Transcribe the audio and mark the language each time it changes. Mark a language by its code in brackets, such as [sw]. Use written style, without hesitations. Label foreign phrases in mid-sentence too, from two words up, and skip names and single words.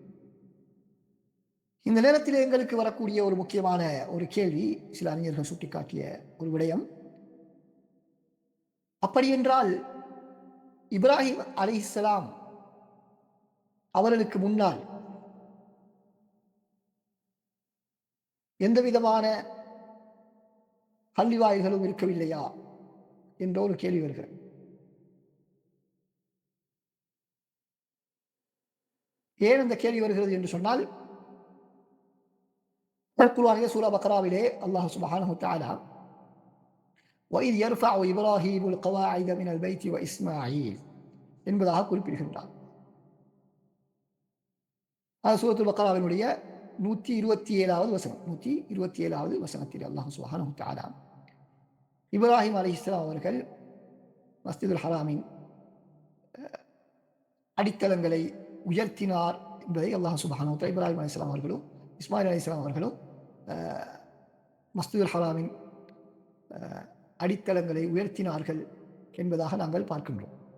[ta] இந்த நேரத்தில் எங்களுக்கு வரக்கூடிய ஒரு முக்கியமான ஒரு கேள்வி, சில அறிஞர்கள் சுட்டிக்காட்டிய ஒரு விடயம், அப்படியென்றால் இப்ராஹிம் அலைஹிஸ்ஸலாம் அவர்களுக்கு முன்னால் எந்த விதமான பள்ளிவாயில்களும் இருக்கவில்லையா என்ற ஒரு கேள்வி வருகிறது. ஏன் அந்த கேள்வி வருகிறது என்று சொன்னால், குர்ஆனிலே சூரா பக்ராவிலே அல்லாஹ் [ar] سبحانه وتعالى وَإِذْ يَرْفَعُ إِبْرَاهِيمُ الْقَوَاعِدَ مِنَ الْبَيْتِ وَإِسْمَاعِيلُ [ta] என்பதாக குறிப்பிடுகின்றார். அது சூரத்துல் பக்ராவினுடைய 127வது வசனம். 127வது வசனத்தில் அல்லாஹ் [ar] سبحانه وتعالى [ta] இப்ராஹிம் அலைஹிஸ்ஸலாம் அவர்கள் மஸ்ஜிதுல் ஹராமின் அடித்தளங்களை உயர்த்தினார் என்பதை அல்லாஹ் [ar] سبحانه وتعالى [ta] இப்ராஹிம் அலைஹிஸ்ஸலாம் அவர்களும் இஸ்மாயில் அலைஹிஸ்ஸலாம் அவர்களும் மஸ்ஜிதுல் ஹராமின் அடித்தளங்களை உயர்த்தினார்கள் என்பதாக நாங்கள் பார்க்கின்றோம்.